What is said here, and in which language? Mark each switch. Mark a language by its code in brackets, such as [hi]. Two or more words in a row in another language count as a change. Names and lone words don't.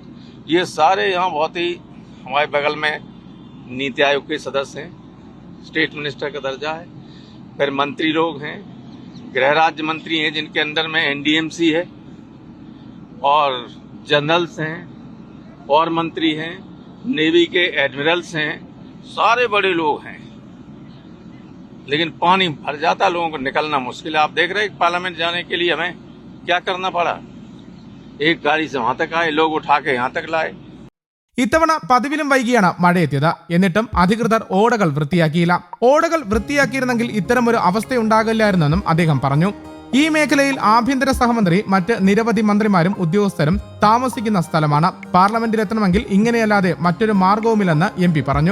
[hi] ये सारे यहाँ बहुत ही हमारे बगल में नीति आयोग के सदस्य हैं, [en] state minister [hi] का दर्जा है, फिर मंत्री लोग हैं, गृह राज्य मंत्री हैं जिनके अंदर में एनडीएमसी है, और जनरल्स हैं और मंत्री हैं, नेवी के एडमिरल्स हैं, सारे बड़े लोग हैं। लेकिन पानी भर जाता, लोगों को निकलना मुश्किल है। आप देख रहे हैं पार्लियामेंट जाने के लिए हमें क्या करना पड़ा, एक गाड़ी से वहां तक आए, लोग उठा के यहाँ तक लाए। [ml] ഇത്തവണ പതിവിലും വൈകിയാണ് മഴയെത്തിയത്. എന്നിട്ടും അധികൃതർ ഓടകൾ വൃത്തിയാക്കിയില്ല. ഓടകൾ വൃത്തിയാക്കിയിരുന്നെങ്കിൽ ഇത്തരമൊരു അവസ്ഥയുണ്ടാകില്ലായിരുന്നെന്നും അദ്ദേഹം പറഞ്ഞു. ഈ മേഖലയിൽ ആഭ്യന്തര സഹമന്ത്രി, മറ്റ് നിരവധി മന്ത്രിമാരും ഉദ്യോഗസ്ഥരും താമസിക്കുന്ന സ്ഥലമാണ്. പാർലമെന്റിലെത്തണമെങ്കിൽ ഇങ്ങനെയല്ലാതെ മറ്റൊരു മാർഗവുമില്ലെന്ന് എം പി പറഞ്ഞു.